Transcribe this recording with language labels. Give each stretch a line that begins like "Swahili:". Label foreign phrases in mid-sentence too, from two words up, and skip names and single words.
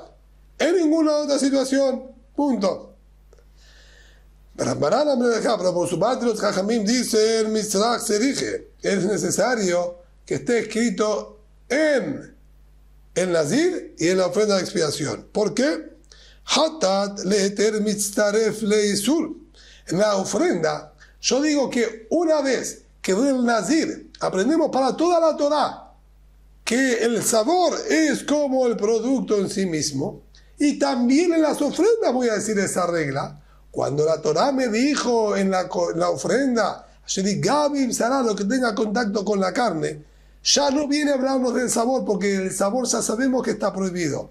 Spanish: En ninguna otra situación. Punto. Pero por su parte los Jajamim dicen, Mitzrach se dije, es necesario que esté escrito en el Nazir y en la ofrenda de expiación. ¿Por qué?
Hebrew: Hatat leheter mitzaref leisur.
Spanish: En la ofrenda, yo digo que una vez que del Nazir aprendemos para toda la Torah que el sabor es como el producto en sí mismo, y también en las ofrendas voy a decir esa regla. Cuando la Torah me dijo en la ofrenda, Gabi será lo que tenga contacto con la carne, ya no viene a hablarnos del sabor, porque el sabor ya sabemos que está prohibido.